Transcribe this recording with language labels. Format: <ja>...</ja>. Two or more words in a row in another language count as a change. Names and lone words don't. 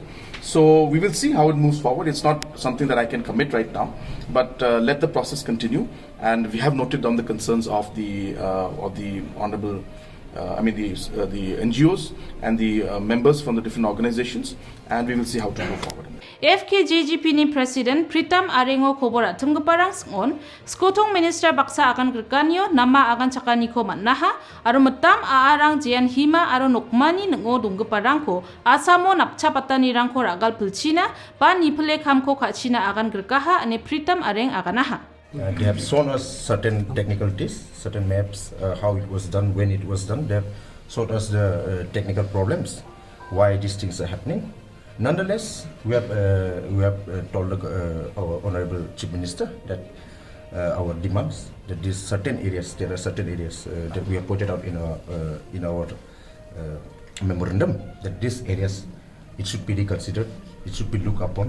<en>So we will see how it moves forward. It's not something that I can commit right now, but let the process continue. And we have noted down the concerns of the honorable, the NGOs and the members from the different organizations, and we will see how to move forward.</en> <grt>FKJGP ni President Pritam Arengo kobora tunggeparang on skotong Minister baksa akan gerkanyo nama akan cakani ko mannaha aro metam aarang jian hima aro nokmani nengo dunggeparang ko asamo napchapatani rangko ragal pilchina pa nipele kamko kachina akan gerkaha ane Pritam Areng akanaha.</grt> <en>They have shown us certain technicalities, certain maps, how it was done, when it was done. They have showed us the technical problems, why these things are happening. Nonetheless, we have told our Honorable Chief Minister that our demands, that there are certain areas that we have pointed out in our memorandum, that these areas, it should be reconsidered, it should be looked upon.</en>